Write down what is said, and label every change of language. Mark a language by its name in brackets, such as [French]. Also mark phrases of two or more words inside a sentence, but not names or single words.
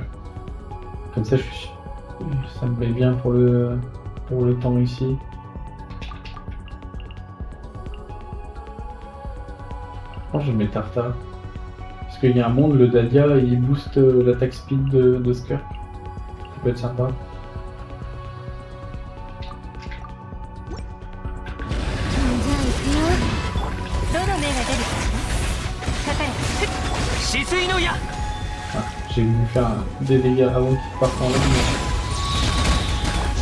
[French] Comme ça, ça me met bien pour le temps ici. Je pense que je mets Tarta. Parce qu'il y a un monde, le Dalia, il booste l'attaque speed de Skirk. Ça peut être sympa. [Japanese] どの目が出るかしらかかれ止水の矢 [French] Ah, j'ai voulu faire des dégâts avant qu'il parte en ligne.